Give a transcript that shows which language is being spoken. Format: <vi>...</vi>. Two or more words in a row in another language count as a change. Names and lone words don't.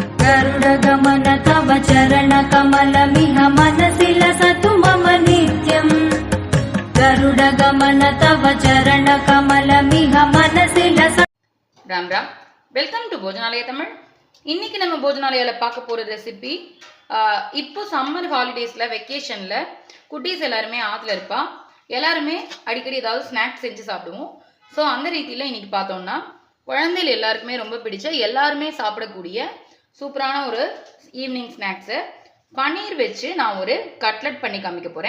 <sa>गरुडगमन तव चरणकमलमिह मनसि लसतु मम नित्यम् गरुडगमन तव चरणकमलमिह मनसि लसतु।</sa> <hi>राम राम,</hi> <en>welcome to போஜனாலயா தமிழ்.</en> <ta>இன்னைக்கு நம்ம போஜனாலயால பார்க்க போற ரெசிபி, இப்போ</ta> <en>summer holidays</en> <ta>வெக்கேஷன்ல குட்டீஸ் எல்லாருமே ஆத்துல இருப்பா, எல்லாருமே அடிக்கடி ஏதாவது ஸ்நாக்ஸ் செஞ்சு சாப்பிடுவோம். ஸோ அந்த ரீதியில் இன்னைக்கு பார்த்தோம்னா குழந்தைகள் எல்லாருக்குமே ரொம்ப பிடிச்ச, எல்லாருமே சாப்பிடக்கூடிய சூப்பரான ஒரு</ta> <en>evening snacks</en> <ta>பன்னீர் வச்சு நான் ஒரு கட்லெட் பண்ணி காமிக்க போகிறேன்.</ta>